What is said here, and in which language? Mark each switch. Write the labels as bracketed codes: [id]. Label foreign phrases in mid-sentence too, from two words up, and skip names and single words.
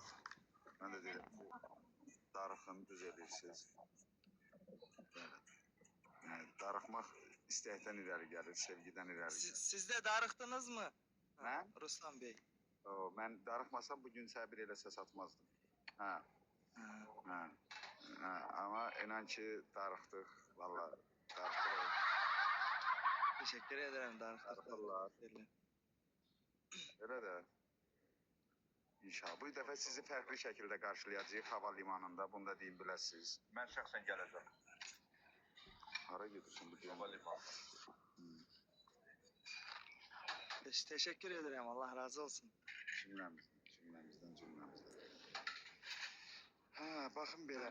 [az] Mən də deyirəm ki, darıxın, düz edirsiniz. Yəni, darıxmaq istəkdən irəli gəlir, sevgidən irəli gəlir. Siz de darıxdınız mı? Mən? Ruslan Bey. Mən darıxmasam bugün səbir elə səs atmazdım. Hə. Ama inan ki darıxdıq, vallahi darıxdıq. [tr] Teşekkür ederim [az] Darıxırlar. Öyle de. İnşallah. Bu dəfə sizi fərqli şəkildə qarşılayacağıq hava limanında. Bunu da deyim biləsiniz. Mən şəxsən gələcəm. Hara gedirsin bu Hava gün? limanına. [tr] Teşekkür ederim. Allah razı olsun. [az] Cümləmizdən. Ha, baxın belə.